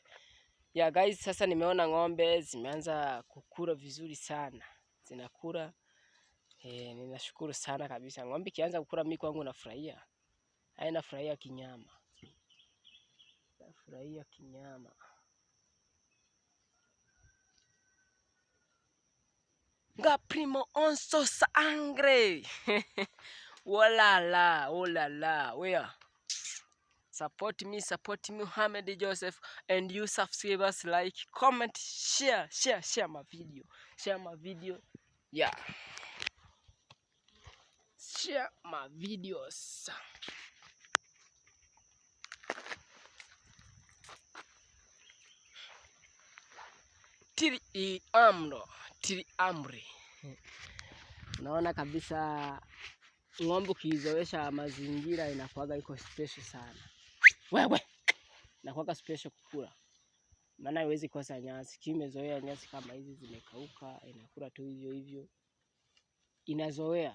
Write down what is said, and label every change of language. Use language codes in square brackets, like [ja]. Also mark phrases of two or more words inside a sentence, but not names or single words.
[sw] Guys, sasa nimeona ng'ombe zimeanza kukula vizuri sana. Zinakula. Ninashukuru sana kabisa. Ng'ombe kianza kukula mimi kwangu nafurahia. Nafurahia kinyama. Nafurahia kinyama. nga primo onso sangre. Oh la la, [en] where? Support me, Muhammad Joseph, and you subscribers, like, comment, share my video, yeah, share my videos. Tiri amri. [sw] Unaona kabisa ng'ombe ukizoesha mazingira inakuwaga iko special sana. Wewe inakuwaga special kukula, maana haiwezi kosa nyasi. Kimezoea nyasi kama hizi zimekauka, inakula tu hivyo hivyo, inazoea.